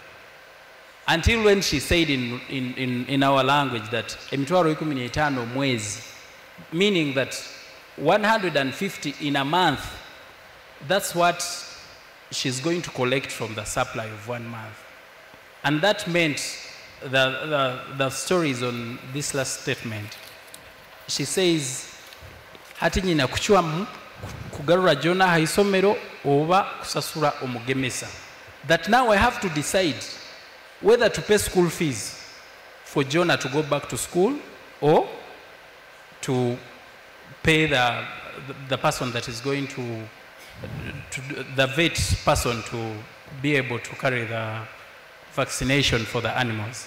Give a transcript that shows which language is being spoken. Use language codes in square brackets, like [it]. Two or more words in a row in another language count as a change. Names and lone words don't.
[en] Until when she said in our language that [ttj] emitwaro 15 mwezi, [en] meaning that 150 in a month, that's what she's going to collect from the supply of 1 month. And that meant the stories on this last statement. She says, [ttj] hati nyina kuchwa kugarura jona haisomero oba kusasura omugemesa. [en] That now I have to decide whether to pay school fees for Jonah to go back to school or to pay the person that is going to the vet person to be able to carry the vaccination for the animals.